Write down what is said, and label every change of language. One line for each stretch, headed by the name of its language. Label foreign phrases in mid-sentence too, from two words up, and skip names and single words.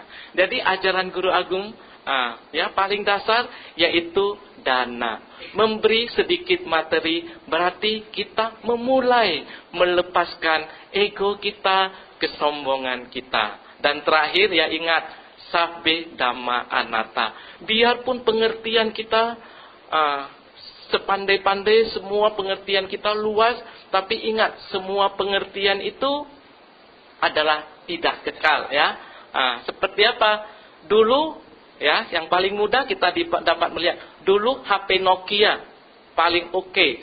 Indonesian: Jadi ajaran Guru Agung paling dasar yaitu dana. Memberi sedikit materi berarti kita memulai melepaskan ego kita, kesombongan kita. Dan terakhir ya ingat,
Pali: sabbe dhamma anatta.
Indonesian: Biarpun pengertian kita sepandai-pandai, semua pengertian kita luas, tapi ingat, semua pengertian itu adalah tidak kekal ya. Seperti apa? Dulu ya, yang paling mudah kita dapat melihat, dulu HP Nokia paling oke.